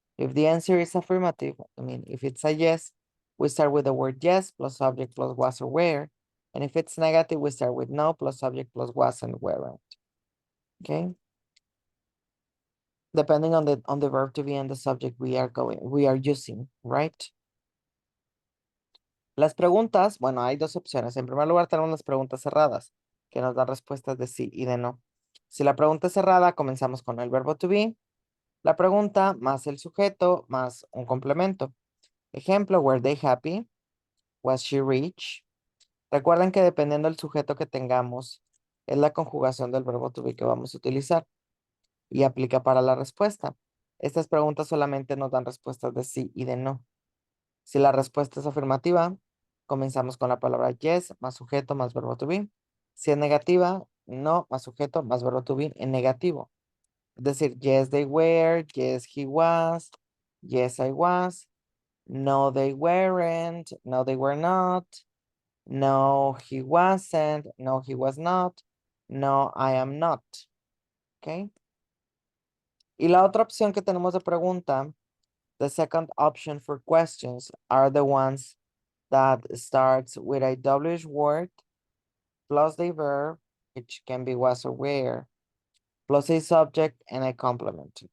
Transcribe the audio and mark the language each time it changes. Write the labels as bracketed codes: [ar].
[en] If the answer is affirmative, I mean, if it's a yes, we start with the word yes plus subject plus was or were. And if it's negative, we start with no plus subject plus was and weren't. Okay. Depending on the verb to be and the subject we are using, right? [es] Las preguntas, bueno, hay dos opciones. En primer lugar, tenemos las preguntas cerradas, que nos dan respuestas de sí y de no. Si la pregunta es cerrada, comenzamos con el verbo to be. La pregunta más el sujeto más un complemento. [en] Ejemplo, were they happy? Was she rich? [es] Recuerden que dependiendo del sujeto que tengamos, es la conjugación del verbo to be que vamos a utilizar y aplica para la respuesta. Estas preguntas solamente nos dan respuestas de sí y de no. Si la respuesta es afirmativa, comenzamos con la palabra yes más sujeto más verbo to be. Si es negativa, no, más sujeto, más verbo to be en negativo. Es decir, [en] yes, they were, yes, he was, yes, I was, no, they weren't, no, they were not, no, he wasn't, no, he was not, no, I am not. ¿Ok? [es] Y la otra opción que tenemos de pregunta, [en] the second option for questions are the ones that starts with a WH word plus the verb, which can be was or were, plus a subject and a complement.